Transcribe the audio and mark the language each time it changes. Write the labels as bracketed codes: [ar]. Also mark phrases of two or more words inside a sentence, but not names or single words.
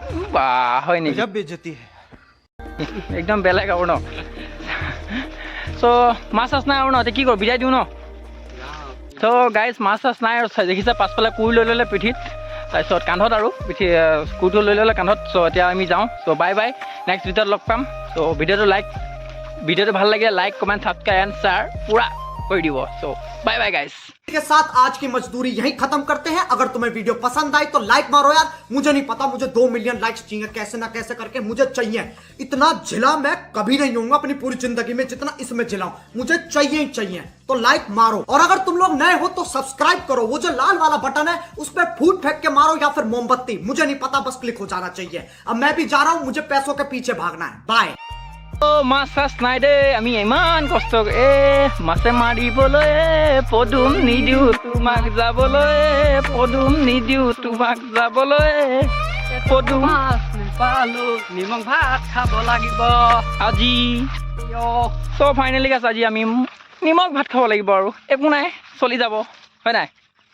[as] বা হয় নেকি একদম বেলেগ আৰু ন চ' মাছ চাছ নাই আৰু ন এতিয়া কি কৰোঁ বিদায় দিওঁ ন [en] so guys [as] মাছ চাছ নাই আৰু দেখিছে পাছফালে কুৰ লৈ ল'লে পিঠিত তাৰপিছত কান্ধত আৰু পিঠি কুৰটো লৈ ল'লে কান্ধত চ' এতিয়া আমি যাওঁ [en] so bye bye next [as] ভিডিঅ'ত লগ পাম চ' ভিডিঅ'টো ভাল লাগিলে [en] like comment subscribe and share [as] পূৰা কৰি দিব [en] so bye bye guys [hi] के साथ आज की मजदूरी यहीं खत्म करते हैं। अगर तुम्हें वीडियो पसंद आई तो लाइक मारो यार, मुझे नहीं पता, मुझे 2 [en] million likes [hi] चाहिए, कैसे ना कैसे करके मुझे चाहिए। इतना झिला मैं कभी नहीं होऊंगा अपनी पूरी जिंदगी में जितना इसमें झिलाऊं, मुझे चाहिए ही चाहिए। तो लाइक मारो और अगर तुम लोग नए हो तो सब्सक्राइब करो, वो जो लाल वाला बटन है उस पर फूट फेंक के मारो या फिर मोमबत्ती, मुझे नहीं पता, बस क्लिक हो जाना चाहिए। अब मैं भी जा रहा हूं, मुझे पैसों के पीछे भागना है। बाय। [as] মাছ চাছ নাই দেই আমি ইমান কষ্ট মাছে মাৰিবলৈ পদুম নিদিওঁ তোমাক যাবলৈ পদুম নিদিওঁ তোমাক যাবলৈ পদুম মাছ নাপালো নিমখ ভাত খাব লাগিব আজি চ' ফাইনেলি আছে আজি আমি নিমখ ভাত খাব লাগিব আৰু একো নাই চলি যাব হয় নাই